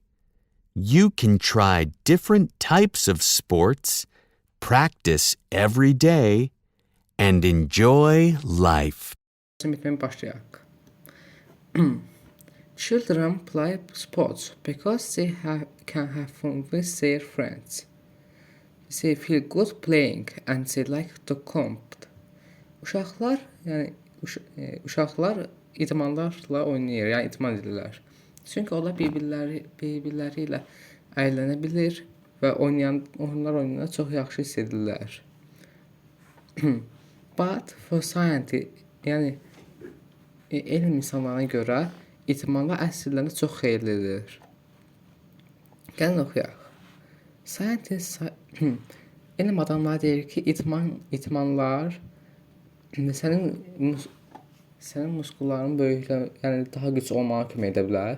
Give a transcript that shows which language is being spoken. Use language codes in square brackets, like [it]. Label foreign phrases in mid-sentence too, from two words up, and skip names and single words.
[en] You can try different types of sports, practice every day, and enjoy life. [az] Bitmeye başlayaq. [en] Children play sports because they can have fun with their friends. They feel good playing and they like to compete. [az] Uşaqlar idmanlarla oynayır, yəni idman edirlər. Çünki onlar bir-birləri ilə əylənə bilir və oyunlar oynayanda çox yaxşı hiss edirlər. [en] But for science, [az] yəni elm insanlarına görə idmanlar əslində çox xeyirlidir. Gəlin oxuyaq. Elm adamları deyir ki, idmanlar sənin muskulların yəni daha güclü olmağa kömək edə bilər.